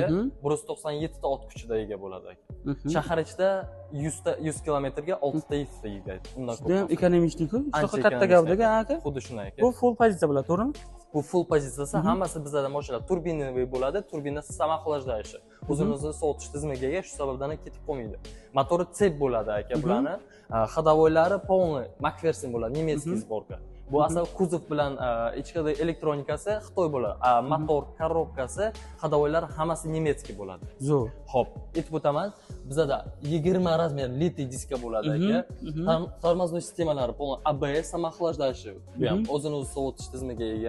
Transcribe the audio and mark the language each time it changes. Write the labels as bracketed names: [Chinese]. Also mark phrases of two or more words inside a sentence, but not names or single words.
[Uzbek] 197 ta ot kuchida ega bo'ladi aka. Shahar ichida 100 kilometrga 6 ta yetishda yegadi. Undan ko'p. Juda ham ekonomik-ku. Shunaqa katta gavdaga aka. Xuddi shunday aka. Bu full pozitsiya bo'ladi, to'g'rimi? Bu full pozitsiyasi hammasi bizda mashina turbinali bo'ladi. Turbinasi samoxlajlashi. O'zini sovutish tizimiga ega, shu sababdan ketib qolmaydi. Motori tsep bo'ladi aka bularni. [Russian] Ходовойлari полный Макферсон bo'ladi, немецкий сборка. [Uzbek] Bu asal kuzov bilan ichki elektronikasi Xitoy bo'ladi. Motor, korobkasi, hadovoylar hammasi nemetskiy bo'ladi. Zo'r. Xo'p, aytib o'taman. Bizda 20 razmer [Russian] литий диска [Uzbek] bo'ladi aka. Tormoznoy sistemalari полный ABS samoxlajlashi, bu ham o'zini o'zi sovutish tizimiga ega.